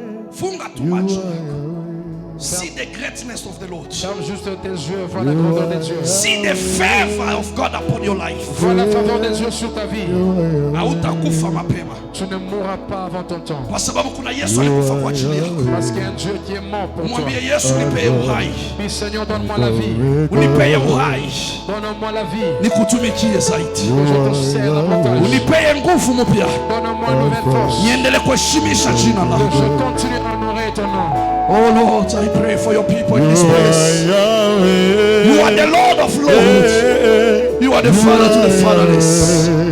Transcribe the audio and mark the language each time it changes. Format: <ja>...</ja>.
<sw>Funga tu macho yako.</sw> <en>See the greatness of the Lord.</en> <fr>Ferme juste tes yeux. Vois la grandeur de Dieu.</fr> <en>See the favor of God upon your life.</en> <fr>Vois la faveur de Dieu sur ta vie.</fr> <sw>Hautakufa mapema</sw> <fr>Tu ne mourras pas avant ton temps.</fr> <sw>kwa sababu kuna Yesu alikufa kwa ajili yako.</sw> <fr>Parce qu'il y a un Dieu qui est mort pour toi.</fr> <sw>Mwambie Yesu, nipee uhai,</sw> <fr>Puis Seigneur, donne-moi la vie.</fr> <sw>unipee uhai,</sw> <fr>Donne-moi la vie.</fr> <sw>nikutumikie zaidi,</sw> <fr>Que je te sers davantage.</fr> <sw>unipee nguvu mpya,</sw> <fr>Donne-moi une nouvelle force.</fr> <sw>niendelee kuheshimisha jina</sw> <fr>Que</fr> <sw>lako.</sw> <fr>je continue à honorer ton nom.</fr> <en>Oh Lord, I pray for your people in this place. You are the Lord of Lords. You are the Father to the fatherless.</en>